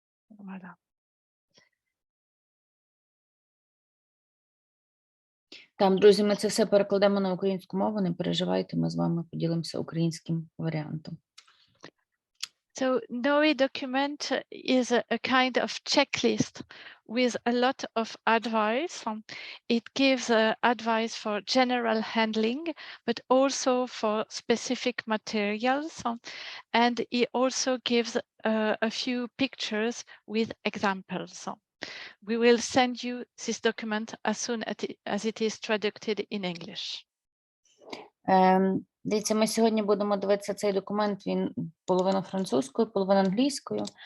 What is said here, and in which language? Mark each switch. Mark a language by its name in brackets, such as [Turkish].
[French] Voilà. [Ukrainian] Там, друзі, ми це все перекладемо на українську мову, не переживайте, ми з вами поділимося українським варіантом. [English] So Noé document is a kind of checklist with a lot of advice. It gives advice for general handling, but also for specific materials. And it also gives a few pictures with examples. We will send you this document as soon as it is traducted in English. [Ukrainian] Дивіться, ми сьогодні будемо дивитися цей документ, він половина французькою, половина англійською.